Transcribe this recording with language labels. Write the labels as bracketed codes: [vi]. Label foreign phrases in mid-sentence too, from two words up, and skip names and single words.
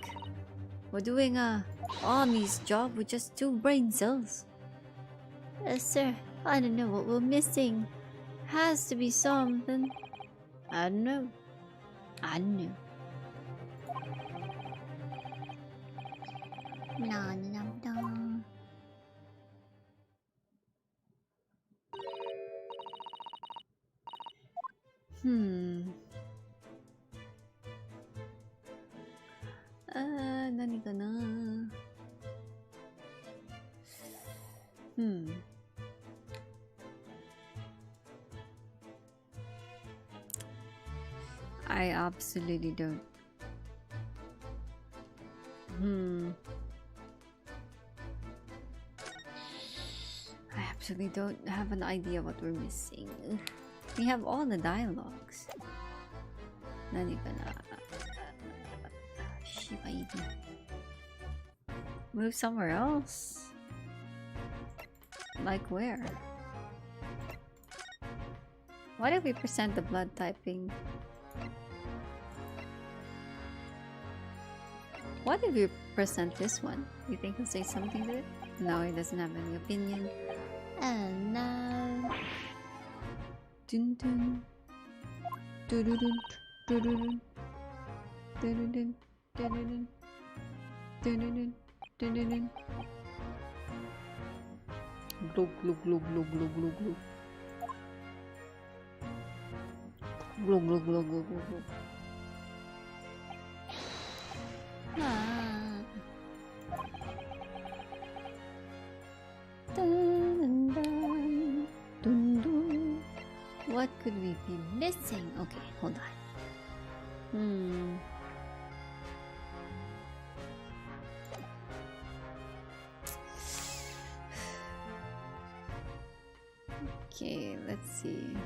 [en] We're doing a army's job with just 2 brain cells. Sir, I don't know what we're missing. Has to be something. I don't know. No, no, no. [ja] Nani ka na? [en] I absolutely don't. I absolutely don't have an idea what we're missing. We have all the dialogues. [ja] Nani ka na? Shibaidi. [en] Move somewhere else? Like where? What if we present the blood typing? What if we present this one? You think he'll say something to it? No, he doesn't have any opinion. Oh no. Dun dun. Dun dun dun. Dun dun dun. Dun dun dun. Dun dun dun. Glug glug glug glug glug glug glug. Glug glug glug glug glug. Dun, dun, dun, dun. What could we be missing? Okay, hold on. Okay, let's see.